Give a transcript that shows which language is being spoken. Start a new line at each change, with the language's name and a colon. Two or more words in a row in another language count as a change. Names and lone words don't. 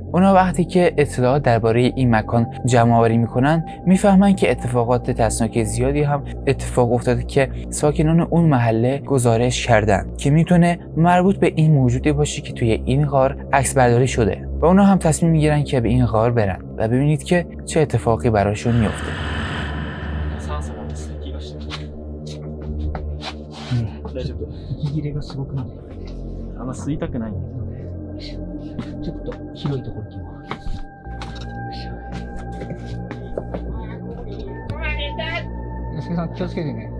Persian: اونا وقتی که اطلاعات درباره این مکان جمع آوری میکنن میفهمن که اتفاقات ترسناک زیادی هم اتفاق افتاده که ساکنان اون محله گزارش کردن که میتونه مربوط به این موجودی باشه که توی این غار عکس برداری شده و اونا هم تصمیم میگیرن که به این غار برن و ببینید که چه اتفاقی براشون میفته.
Japanese: 大丈夫。息切れがすごくなる。あんま吸いたくないんだけどね。ちょっと広いところ行きます。よしけさん気をつけてね。